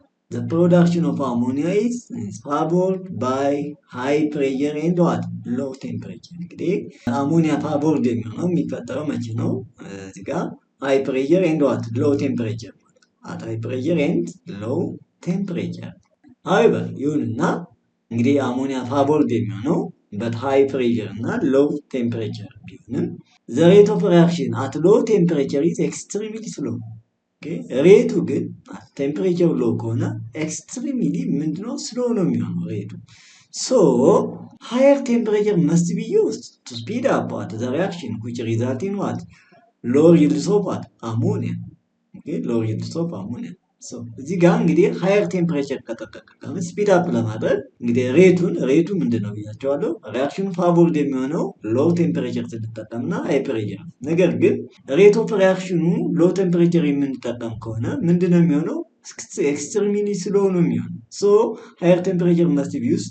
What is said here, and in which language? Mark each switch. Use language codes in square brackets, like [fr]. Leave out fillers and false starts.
[en] the production of ammonia is favored by high pressure and what low temperature እንግዲህ አሞኒያ ፋቮርድ የሚሆነው የሚፈጠረው መቼ ነው እዚህ ጋር high pressure and what low temperature at high pressure and low temperature. however ይሁንና እንግዲህ አሞኒያ ፋቮርድ የሚሆነው but high pressure እና low temperature ቢሆንም the rate of reaction at low temperature is extremely slow. okay ሬቱ ግን ቴምፕሬቸር ሎ ከሆነ ኤክስትሪምሊ ምንድነው ስሎ ነው የሚሆነው ሬቱ። so higher temperature must be used to speed up the reaction which result in what lower yields of what ammonia. okay lower yields of ammonia. [am] so እዚህ ጋር እንግዲህ higher temperature ከተጠቀመ ስፒድ አፕ ለማድረግ እንግዲህ ሬቱ ምንድነው ብያቸዋለሁ ሪአክሽኑ ፋቮርድ የሚሆነው ሎው ቴምፕሬቸር ስትጠቀምና ሃይ ፕሬሸር። ነገር ግን ሬት ኦፍ ሪአክሽኑ ሎው ቴምፕሬቸር የምንጠቀም ከሆነ ምንድነው የሚሆነው ኤክስትሪምሊ ስሎ ነው የሚሆነው። so higher temperature must be